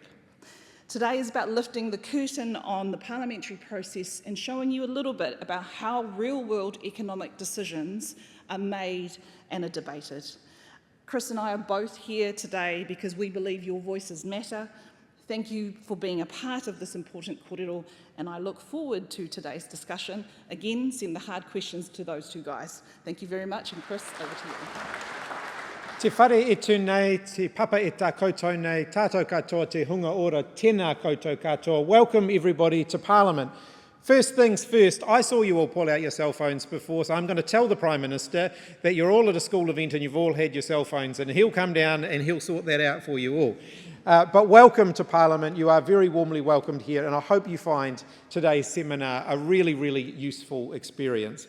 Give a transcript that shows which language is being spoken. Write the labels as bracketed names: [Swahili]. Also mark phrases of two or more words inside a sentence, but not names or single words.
[English] Today is about lifting the curtain on the parliamentary process and showing you a little bit about how real-world economic decisions are made and are debated. Chris and I are both here today because we believe your voices matter. Thank you for being a part of this important kōrero, and I look forward to today's discussion. Again, send the hard questions to those two guys. Thank you very much, and Chris, over to you. [Māori] Te whare e tū nei, te papa e tā koutou nei, tātou katoa te hunga ora, tēnā koutou katoa. [English] Welcome everybody to Parliament. First things first, I saw you all pull out your cell phones before, so I'm going to tell the Prime Minister that you're all at a school event and you've all had your cell phones, and he'll come down and he'll sort that out for you all. But welcome to Parliament. You are very warmly welcomed here, and I hope you find today's seminar a really, really useful experience.